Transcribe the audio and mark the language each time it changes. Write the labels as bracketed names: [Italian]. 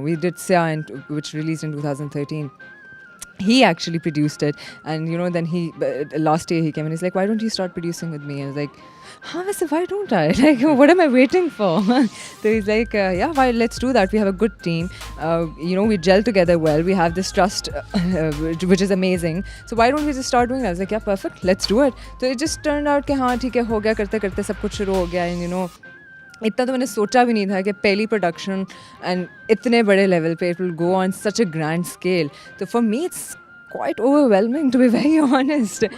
[English] We did Sia, which released in 2013. He actually produced it, and then last year he came and he's like, why don't you start producing with me? And I was like, I said, why don't I? Like, what am I waiting for? So he's like, why? Let's do that. We have a good team. We gel together well. We have this trust, which is amazing. So why don't we just start doing it? I was like, yeah, perfect. Let's do it. So it just turned out [Hindi] कि हाँ ठीक है हो गया करते करते सब कुछ शुरू हो गया, and इतना तो मैंने सोचा भी नहीं था कि पहली प्रोडक्शन एंड इतने बड़े लेवल पे [English] It will go on such a grand scale. तो for me it's quite overwhelming, to be very honest.